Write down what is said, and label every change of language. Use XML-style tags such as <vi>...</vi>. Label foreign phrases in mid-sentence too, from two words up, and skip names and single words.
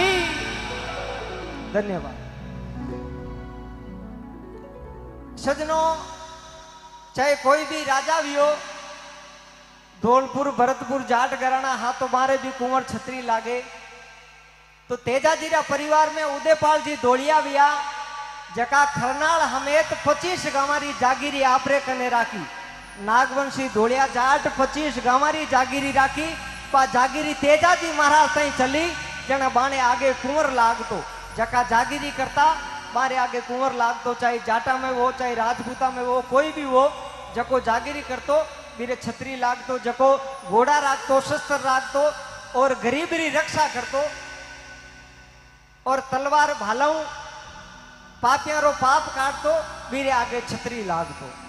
<mwr>धन्यवाद सजनों, चाहे कोई भी राजा भी हो, धौलपुर भरतपुर जाट घराना हाँ तो मारे भी कुंवर छतरी लागे, तो तेजाजी रा परिवार में उदयपाल जी धोलिया विया, जका खरनाल हमेत 25 गांवारी जागीरी आपरे कने राखी। नागवंशी धोलिया जाट 25 गांवारी जागीरी राखी, पा जागीरी तेजाजी महाराज तई चली, जने बाणे आगे कुंवर लागतो, जका जागीरी करता बारे आगे कुंवर लागतो, चाहे जाटा में वो चाहे राजपूता में वो कोई भी वो, जको जागीरी करतो बीरे छतरी लागतो, जको घोड़ा राखतो, शस्त्र राखतो और गरीबरी रक्षा करतो, और तलवार भालाऊ पापियां रो पाप काटतो, बीरे आगे छतरी लागतो।</mwr>